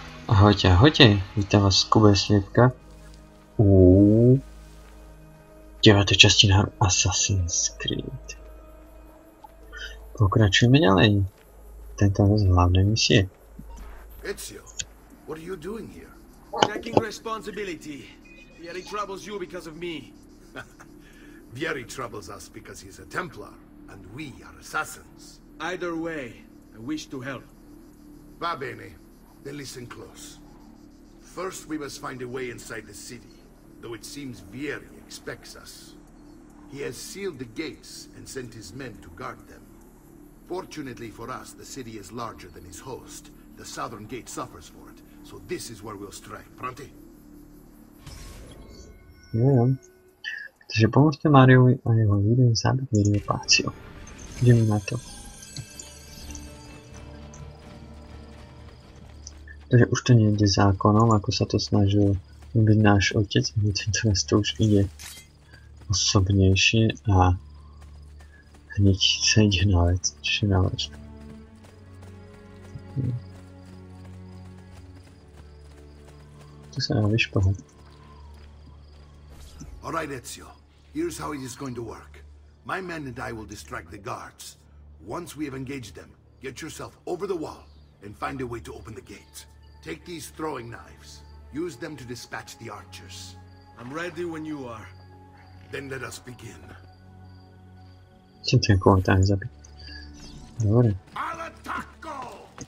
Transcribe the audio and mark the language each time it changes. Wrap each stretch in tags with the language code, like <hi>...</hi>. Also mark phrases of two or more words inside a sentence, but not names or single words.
<sk>Ahojte, ahojte, vítam vás z Kube Svietka u 9. časti na Assassin's Creed. Pokračujeme ďalej. Tento z hlavnej misie.</sk> <en>Ezio, what are you doing here? Taking responsibility. Vieri troubles you because of me. Vieri troubles us because he's a Templar, and we are assassins. Either way, I wish to help.</en> <it>Va bene.</it> <en>Then listen close. First, we must find a way inside the city, though it seems Vieri expects us. He has sealed the gates and sent his men to guard them. Fortunately for us, the city is larger than his host. The southern gate suffers for it, so this is where we'll strike. Pronti?</en> <sk>Jo. Takže pomôžte Mariovi a jeho ľuďom zabiť Vieriho Pazziho. Ideme na to. Takže už to nejde zákonom, ako sa to snažil byť náš otec, ale teraz to už ide osobnejšie a hneď sa ide na vec, čiže na vec. Tu sa dá vyšplhať.</sk> <en>Alright, Ezio. Here's how it is going to work. My men and I will distract the guards. Once we have engaged them, get yourself over the wall and find a way to open the gate. Take these throwing knives. Use them to dispatch the archers. I'm ready when you are. Then let us begin.</en> <sk>Chcem ten komentár zabiť. Dobre.</sk> <it>All'attacco!</it>